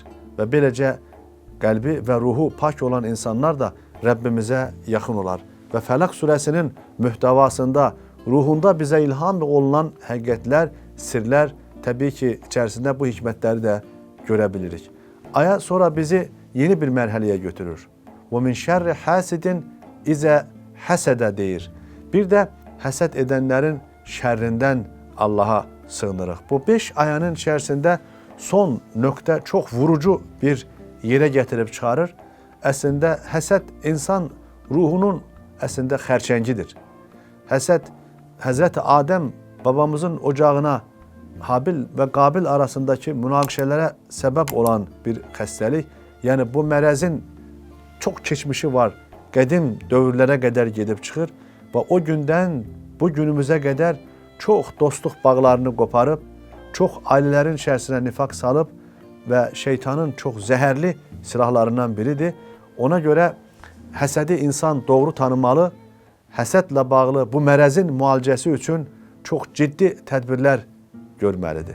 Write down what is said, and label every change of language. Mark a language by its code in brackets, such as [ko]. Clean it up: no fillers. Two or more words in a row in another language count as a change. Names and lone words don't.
[az] Və beləcə qəlbi və ruhu pak olan insanlar da Rəbbimizə yaxın olar. Və Fələq surəsinin mühtəvasında, ruhunda bizə ilham olunan həqiqətlər, sirlər, təbii ki, içərisində bu hikmətləri də görə bilirik. Aya sonra bizi yeni bir mərhələyə götürür. [ar] وَمِنْ شَرِّ حَاسِدٍ [az] İzə həsədə deyir. Bir də həsəd edənlərin şərrindən Allaha sığınırıq. Bu 5 ayənin içərisində son nöqtə çox vurucu bir yerə gətirib çıxarır. Əslində həsəd insan ruhunun əslində xərçəngidir. Həsəd Həzrəti Adəm babamızın ocağına [tr] Habil ve Kabil arasındaki münakişelere sebep olan bir hastalık. Yani bu merezin çok geçmişi var. [az] Qədim dövrlərə qədər gedib çıxır və o gündən bu günümüzə qədər çox dostluq bağlarını qoparıb, çox ailələrin içərisinə nifaq salıb və şeytanın çox zəhərli silahlarından biridir. Ona görə həsədi insan doğru tanımalı, həsədlə bağlı bu mərəzin müalicəsi üçün çox ciddi tədbirlər görməlidir.